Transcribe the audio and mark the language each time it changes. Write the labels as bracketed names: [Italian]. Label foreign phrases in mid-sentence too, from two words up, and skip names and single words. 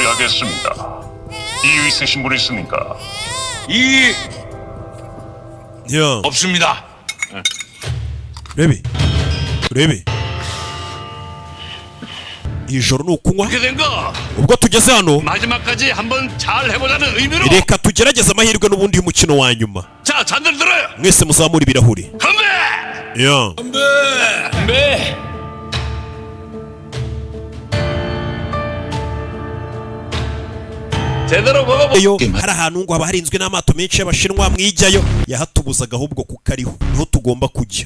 [Korean] 없습니다. [Kinyarwanda] urebe ijoro nukunywa ubwo tugeze hano [Korean] 마지막까지 한번 잘 해보자는 의미로 [Kinyarwanda] reka tugerageze amahirwe n'ubundi umukino wa nyuma. [Korean] 자, 잔들 들어요. [Kinyarwanda] mwese muzamura ibirahuri. [Korean] 건배! 건배! 제대로 [Kinyarwanda] yo hari ahantu ngo haba harinzwe n'amato menshi y'abashinwa mwijyayo yahatubuzaga ahubwo kuko ariho niho tugomba kujya.